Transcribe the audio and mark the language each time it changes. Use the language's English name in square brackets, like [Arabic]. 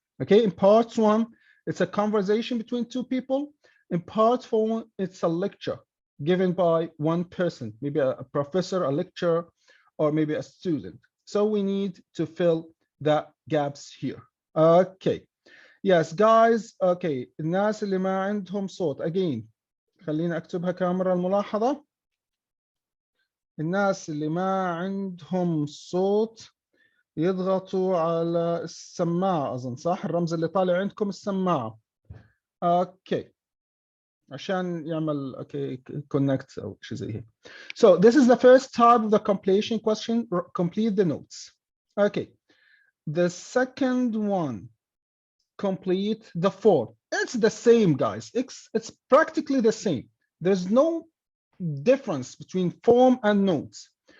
[English] Okay, in part 1, it's a conversation between two people. In part 4, it's a lecture given by one person, maybe a professor, a lecturer, or maybe a student. So we need to fill the gaps here. Okay, yes, guys. [Arabic] Okay, الناس اللي ما عندهم صوت, again, خليني أكتبها كاميرا الملاحظة. الناس اللي ما عندهم صوت يضغطوا على السماعة, أظن صح الرمز اللي طالع عندكم السماعة. اوكي, عشان يعمل connect أو شيء زي هيك. [English] So this is the first type of the completion question, complete the notes. Okay, the second one, complete the form. It's the same, guys. It's practically the same. There's no difference between form and notes.